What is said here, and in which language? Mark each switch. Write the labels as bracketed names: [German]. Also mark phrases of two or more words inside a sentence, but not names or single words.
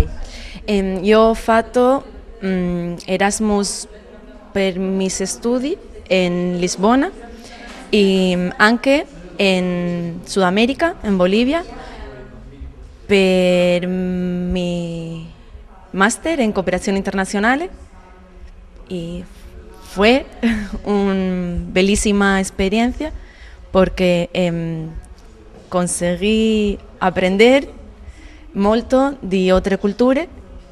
[Italian] Io ho fatto Erasmus per i miei studi in Lisbona e anche in Sud America, in Bolivia, [Spanish] per mi máster en cooperación internacional, y fue una bellísima experiencia porque conseguí aprender [Italian] molto di altre culture